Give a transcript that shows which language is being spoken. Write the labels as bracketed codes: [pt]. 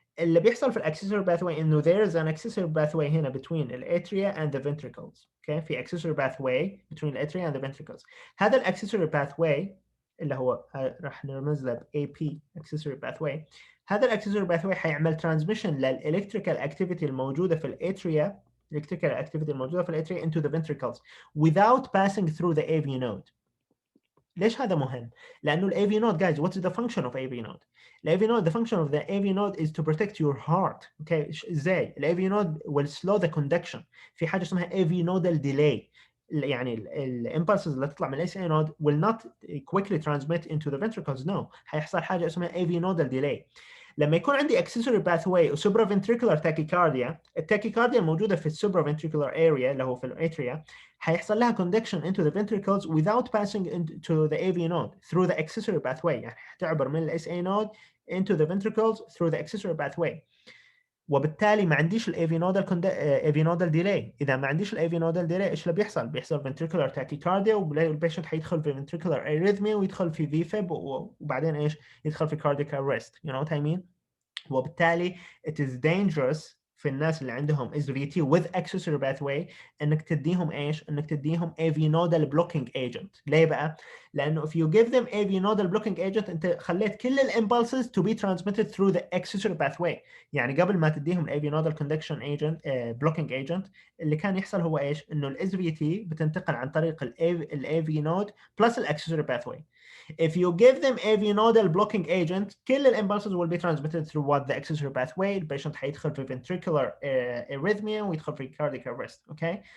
[ar] اللي بيحصل في [en] الاكسسوري باثواي انه there is an accessory pathway هنا between الاتريا and the ventricles, okay. في accessory pathway between الاتريا and the ventricles. [ar] هذا الاكسسوري pathway اللي هو راح نرمز له AP accessory pathway. [en] هذا الاكسسوري pathway حيعمل transmission للالكتريكال activity الموجوده في الاتريا, electrical activity الموجوده في الاتريا into the ventricles without passing through the AV node. ليش هذا مهم؟ لأنه ال AV node guys, what's the function of AV node? ال AV node, the function of the AV node is to protect your heart. Okay, ازاي؟ ال AV node will slow the conduction. في حاجة اسمها AV nodal delay. يعني ال impulses اللي تطلع من ال SA node will not quickly transmit into the ventricles. No, هيحصل حاجة اسمها AV nodal delay. لما يكون عندي accessory pathway و supraventricular tachycardia, التاكيكارديا الموجودة في supraventricular area اللي هو في الاتريا هيحصل لها conduction into the ventricles without passing into the AV node through the accessory pathway. يعني هتعبر من ال SA node into the ventricles through the accessory pathway. [ar] وبالتالي ما عنديش ال AV nodal delay. إذا ما عنديش ال AV nodal delay إيش اللي بيحصل؟ بيحصل ventricular tachycardia والبيشنت هيدخل في ventricular arrhythmia ويدخل في VFib وبعدين إيش؟ يدخل في cardiac arrest. [en] You know what I mean? وبالتالي it is dangerous في الناس اللي عندهم SVT with accessory pathway [ar] انك تديهم ايش؟ انك تديهم [en] AV nodal blocking agent. ليه بقى؟ لانه if you give them AV nodal blocking agent انت خليت كل impulses to be transmitted through the accessory pathway. [ar] يعني قبل ما تديهم AV nodal conduction agent blocking agent اللي كان يحصل هو ايش؟ انه ال SVT بتنتقل عن طريق ال AV node [en] plus ال accessory pathway. If you give them AV nodal blocking agent, كل impulses will be transmitted through what the accessory pathway. [ar] البيشنت هيدخل في ventricular arrhythmia ويدخل في cardiac arrest, okay?